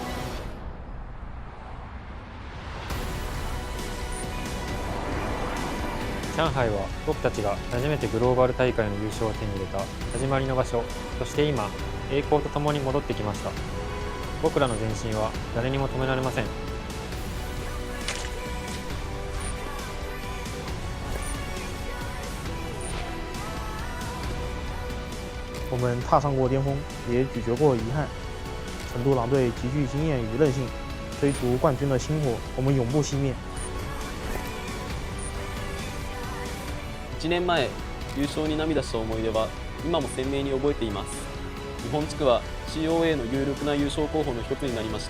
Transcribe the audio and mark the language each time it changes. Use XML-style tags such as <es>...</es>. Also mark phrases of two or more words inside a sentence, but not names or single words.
<ja>上海は僕たちが初めてグローバル大会の優勝を手に入れた始まりの場所、そして今、栄光とともに戻ってきました。僕らの前進は誰にも止められません。</ja> <zh>我们踏上过巅峰，也咀嚼过遗憾。成都狼队极具经验与韧性，追逐冠军的星火，我们永不熄灭。</zh> <ja>1年前、優勝に涙した思い出は今も鮮明に覚えています。日本地区は COA の有力な優勝候補の一つになりました。</ja>